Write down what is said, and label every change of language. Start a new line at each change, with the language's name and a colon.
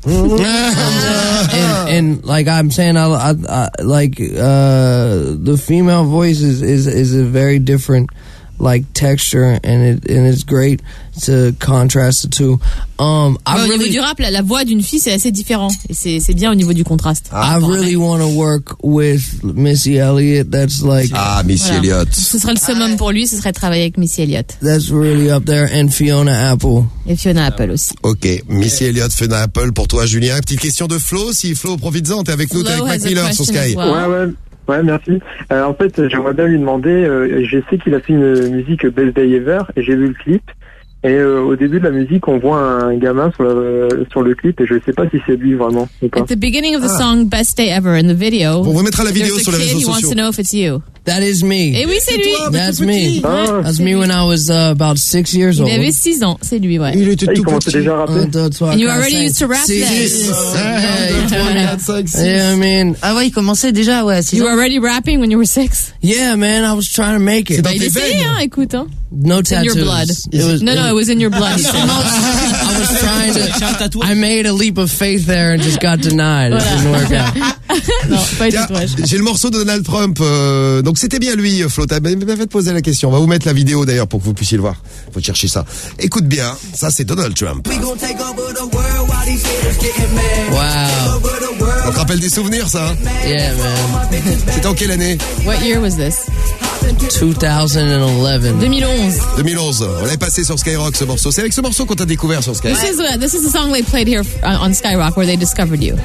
English: and like I'm saying, I like the female voice is a very different like texture and it's great to contrast the two.
French: Au niveau du rap, la voix d'une fille c'est assez différent et c'est bien au niveau du contraste.
English: I really want to work with Missy Elliott. That's like Missy Elliott.
French: Ce serait le summum pour lui, ce serait travailler avec Missy Elliott.
English: That's really up there and Fiona Apple.
French: Et Fiona Apple aussi. Ok, Missy Elliott, Fiona Apple pour toi, Julien. Petite question de Flo, si Flo profite-en, t'es avec nous, t'es avec Mac Miller sur Sky. Ouais, merci. En fait, j'aimerais bien lui demander, je sais qu'il a fait une musique Best Day Ever, et j'ai vu le clip, et au début de la musique, on voit un gamin sur le clip, et je ne sais pas si c'est lui vraiment ou pas.
English: At the beginning of the song Best Day Ever, in the video,
French: on remettra la vidéo sur les réseaux sociaux.
English: He wants to know if it's you. That is me.
French: Et oui, c'est lui.
English: That's me. That's me when I was about 6 years old.
French: Il avait 6 ans, c'est lui, ouais. Il était tout petit. Déjà rappé.
English: And you already used to rap then.
French: Il commençait déjà, ouais, à 6 ans.
English: You were already rapping when you were 6? Yeah, man, I was trying to make it.
French: C'est dans tes veines. Hein, écoute, hein.
English: No tattoos. In your blood. It was in your blood. I was trying to... I made a leap of faith there and just got denied. It didn't work out.
French: J'ai le morceau de Donald Trump. Donc c'était bien lui, Flo. Faites poser la question. On va vous mettre la vidéo d'ailleurs pour que vous puissiez le voir. Faut chercher ça. Écoute bien, ça c'est Donald Trump.
English: Wow.
French: On te rappelle des souvenirs, ça?
English: Yeah, man.
French: C'était en quelle année?
English: What year was this? 2011. 2011.
French: On l'avait passé sur Skyrock, ce morceau. C'est avec ce morceau qu'on t'a découvert sur Skyrock.
English: This is the song they played here on Skyrock where they discovered you.